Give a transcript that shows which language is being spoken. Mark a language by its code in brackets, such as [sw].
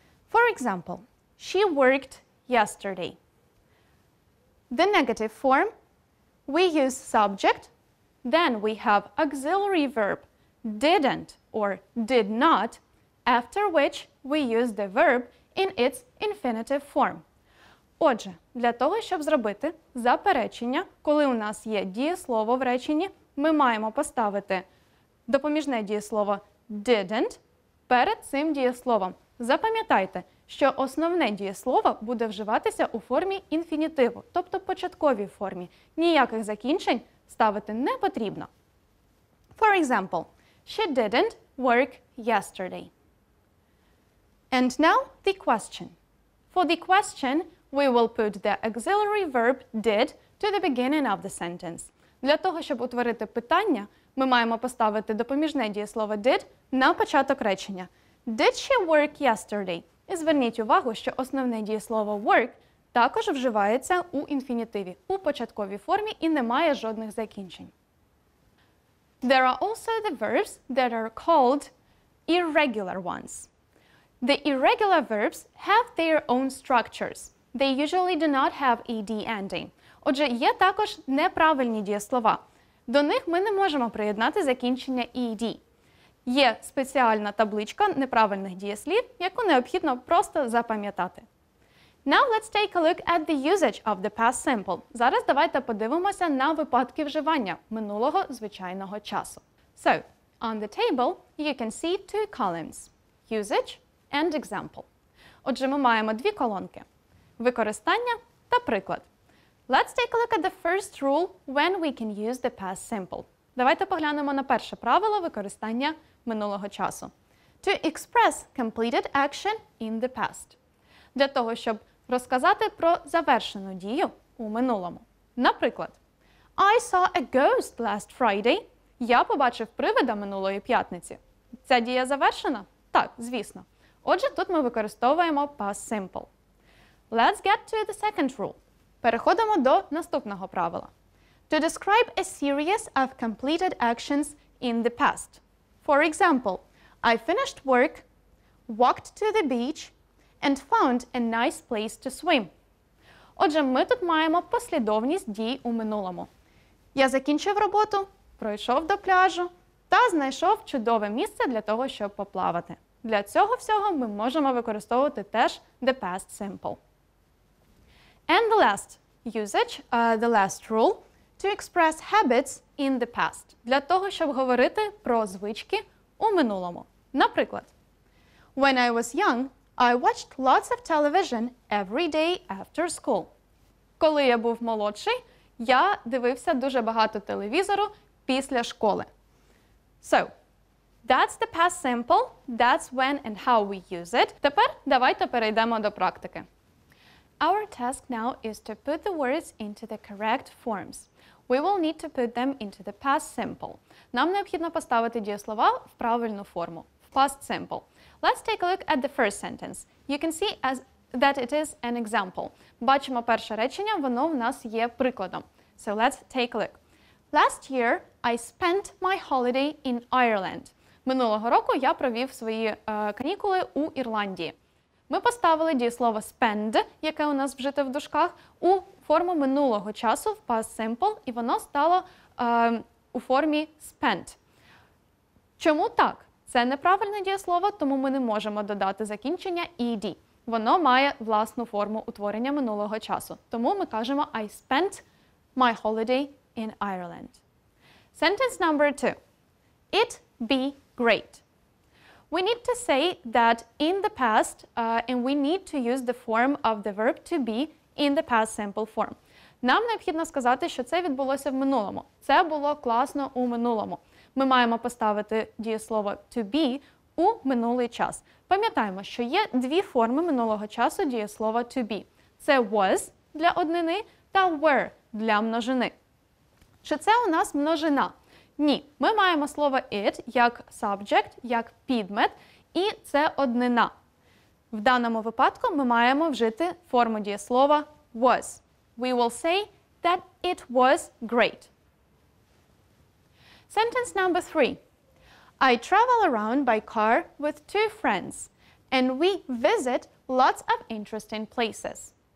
[en] For example, she worked yesterday. The negative form, we use subject, then we have auxiliary verb didn't or did not, after which we use the verb in its infinitive form. [uk] Отже, для того, щоб зробити заперечення, коли у нас є дієслово в реченні, ми маємо поставити допоміжне дієслово didn't перед цим дієсловом. Запам'ятайте, що основне дієслово буде вживатися у формі інфінітиву, тобто початковій формі. Ніяких закінчень ставити не потрібно. [en] For example, she didn't work yesterday. And now the question. For the question, we will put the auxiliary verb did to the beginning of the sentence. [uk] Для того, щоб утворити питання, ми маємо поставити допоміжне дієслово did на початок речення. [en] Did she work yesterday? [uk] І зверніть увагу, що основне дієслово work також вживається у інфінітиві, у початковій формі і не має жодних закінчень. [en] There are also the verbs that are called irregular ones. The irregular verbs have their own structures. They usually do not have ed ending. [uk] Отже, є також неправильні дієслова. До них ми не можемо приєднати закінчення ed. Є спеціальна табличка неправильних дієслів, яку необхідно просто запам'ятати. [en] Now let's take a look at the usage of the past simple. [uk] Зараз давайте подивимося на випадки вживання минулого звичайного часу. [en] So, on the table, you can see two columns. Usage and example. [uk] Отже, ми маємо дві колонки. Використання та приклад. [en] Let's take a look at the first rule when we can use the past simple. [uk] Давайте поглянемо на перше правило використання минулого часу. [en] To express completed action in the past. [uk] Для того, щоб розказати про завершену дію у минулому. Наприклад, [en] I saw a ghost last Friday. [uk] Я побачив привида минулої п'ятниці. Ця дія завершена? Так, звісно. Отже, тут ми використовуємо past simple. [en] Let's get to the second rule. [uk] Переходимо до наступного правила. [en] To describe a series of completed actions in the past. For example, I finished work, walked to the beach, and found a nice place to swim. [uk] Отже, ми тут маємо послідовність дій у минулому. Я закінчив роботу, пройшов до пляжу та знайшов чудове місце для того, щоб поплавати. Для цього всього ми можемо використовувати теж the past simple. [en] And the last usage, the last rule, to express habits in the past. [uk] Для того, щоб говорити про звички у минулому. Наприклад, [en] When I was young, I watched lots of television every day after school. [uk] Коли я був молодший, я дивився дуже багато телевізору після школи. [en] So, that's the past simple, that's when and how we use it. [uk] Тепер давайте перейдемо до практики. [en] Our task now is to put the words into the correct forms. We will need to put them into the past simple. [uk] Нам необхідно поставити дієслова в правильну форму, в past simple. [en] Let's take a look at the first sentence. You can see that it is an example. [uk] Бачимо перше речення, воно в нас є прикладом. [en] So let's take a look. Last year, I spent my holiday in Ireland. [uk] Минулого року я провів свої канікули у Ірландії. Ми поставили дієслово spend, яке у нас вжите в дужках, у форму минулого часу в past simple, і воно стало у формі spent. Чому так? Це неправильне дієслово, тому ми не можемо додати закінчення ed. Воно має власну форму утворення минулого часу. Тому ми кажемо [en] I spent my holiday in Ireland. Sentence number 2. It be great. We need to say that in the past, and we need to use the form of the verb to be in the past simple form. [uk] Нам необхідно сказати, що це відбулося в минулому. Це було класно у минулому. Ми маємо поставити дієслово to be у минулий час. Пам'ятаємо, що є дві форми минулого часу дієслова to be. Це was для однини та were для множини. Чи це у нас множина? Ні. Ми маємо слово it як subject, як підмет, і це однина. В даному випадку ми маємо вжити форму дієслова was. [en] We will say that it was great. Sentence number 3. I travel around by car with 2 friends, and we visit lots of interesting places.